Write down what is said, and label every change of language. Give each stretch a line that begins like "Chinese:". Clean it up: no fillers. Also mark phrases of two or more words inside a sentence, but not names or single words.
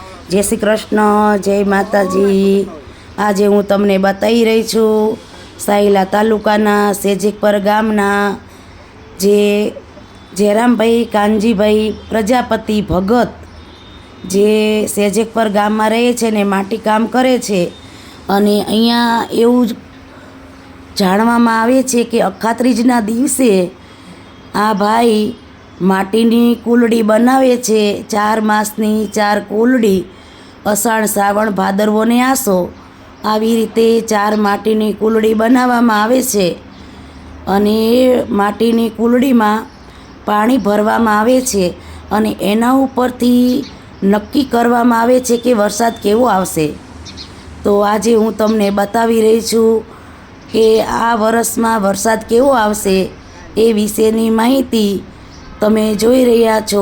Gujarati: જય શ્રી કૃષ્ણ, જય માતાજી। આજ હું તમને બતાઈ રહી છું સાહિલા તાલુકાના સેજેકપર ગામના જે જયરામભાઈ કાનજીભાઈ પ્રજાપતિ ભગત જે સેજેકપર ગામ માં રહે છે ને માટી કામ કરે છે। અને અહીંયા એવું જાણવામાં આવે છે કે અખાત્રીજના દિવસે આ ભાઈ માટીની કૂલડી બનાવે છે। 4 માસની 4 કૂલડી, અષાઢ શ્રાવણ ભાદરવો ને આસો આવી રીતે 4 માટીની કુલડી બનાવવામાં આવે છે। અને એ માટીની કુલડીમાં પાણી ભરવામાં આવે છે અને એના ઉપરથી નક્કી કરવામાં આવે છે કે વરસાદ કેવો આવશે। તો આજે હું તમને બતાવી રહી છું કે આ વર્ષમાં વરસાદ કેવો આવશે એ વિશેની માહિતી તમે જોઈ રહ્યા છો।